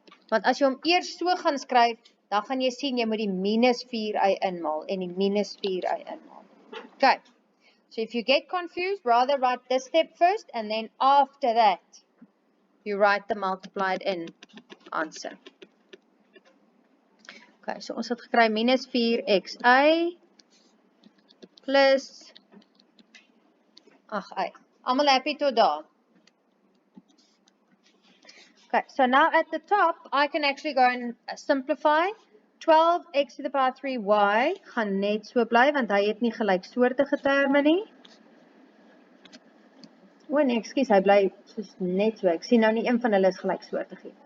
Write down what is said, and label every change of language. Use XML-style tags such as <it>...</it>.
<af>Want as jy hom eers so gaan skryf, dan gaan jy sien jy moet die minus 4y inmaal en die minus 4y inmaal. Okay.</af> <en>So if you get confused, rather write this step first and then after that, you write the multiplied in answer.</en> <af>Okay, so ons het gekry minus 4xy plus 8y. Almal happy tot daar?</af> <en>Okay, so now at the top, I can actually go and simplify. 12x to the power 3y</en> <af>gaan net so bly, want hy het nie gelyksoortige terme nie. Nee, ekskuus, hy bly soos net so. Ek sien nou nie een van hulle is gelyksoortig nie.</af>